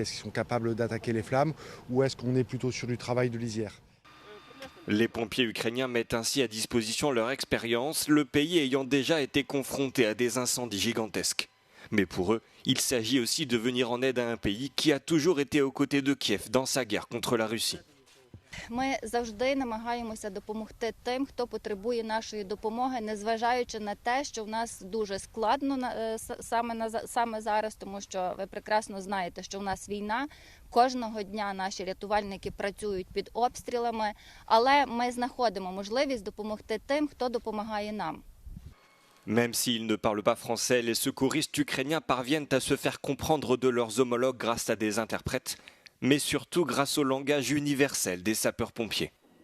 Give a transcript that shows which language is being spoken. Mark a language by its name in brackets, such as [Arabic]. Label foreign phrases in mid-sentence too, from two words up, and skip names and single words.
[French] Est-ce qu'ils sont capables d'attaquer les flammes? Ou est-ce qu'on est plutôt sur du travail de lisière? Les pompiers ukrainiens mettent ainsi à disposition leur expérience, le pays ayant déjà été confronté à des incendies gigantesques. Mais pour eux, il s'agit aussi de venir en aide à un pays qui a toujours été aux côtés de Kiev dans sa guerre contre la Russie. [Ukrainian] Ми завжди намагаємося допомогти тим, хто потребує нашої допомоги, незважаючи на те, що в нас дуже складно саме зараз, тому що ви прекрасно знаєте, що в нас війна. Кожного дня наші рятувальники працюють під обстрілами, але ми знаходимо можливість допомогти тим, хто допомагає нам. [French] Même s'ils ne parlent pas français, les secouristes ukrainiens parviennent à se faire comprendre de leurs homologues grâce à des interprètes, mais surtout grâce au langage universel des sapeurs-pompiers.